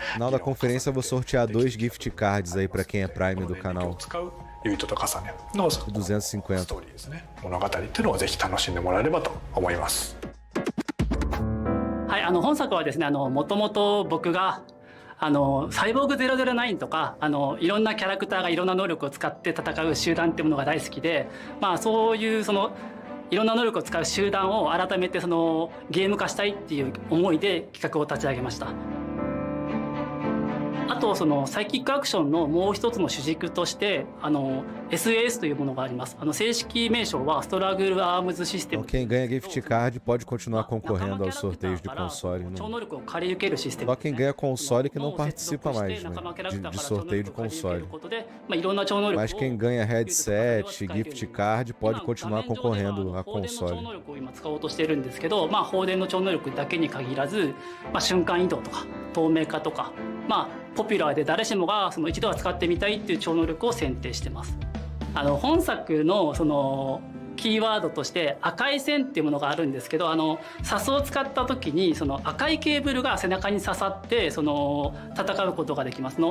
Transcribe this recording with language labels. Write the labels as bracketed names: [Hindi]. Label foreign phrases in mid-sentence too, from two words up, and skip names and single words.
[Portuguese] No final da conferência eu vou sortear 2 [English] gift cards [Portuguese] aí pra quem é Prime do canal. [Japanese] ユイトと重ねのストーリーですね、物語っていうのをぜひ楽しんでもらえればと思います。はい、本作はですね、もともと僕がサイボーグ009とかいろんなキャラクターがいろんな能力を使って戦う集団っていうものが大好きで、そういういろんな能力を使う集団を改めてゲーム化したいっていう思いで企画を立ち上げました。あとサイキックアクションのもう一つの主軸としてSAS というものがあります。正式名称はストラグルアームズシステム。 [Portuguese] Quem ganha [English] gift card [Portuguese] pode continuar concorrendo aos sorteios de console. Só quem ganha console que não participa mais, né? De sorteio de console. Mas quem ganha headset, [English] gift card [Portuguese] pode continuar concorrendo a console. [Japanese] 今使おうとしてるんですけど、放電の超能力だけに限らず、瞬間移動とか透明化とか、ポピュラーで誰しもが一度は使ってみたいっていう超能力を選定してます。本作のキーワードとして赤い線っていうものがあるんですけど、サスを使った時に赤いケーブルが背中に刺さって戦うことができます。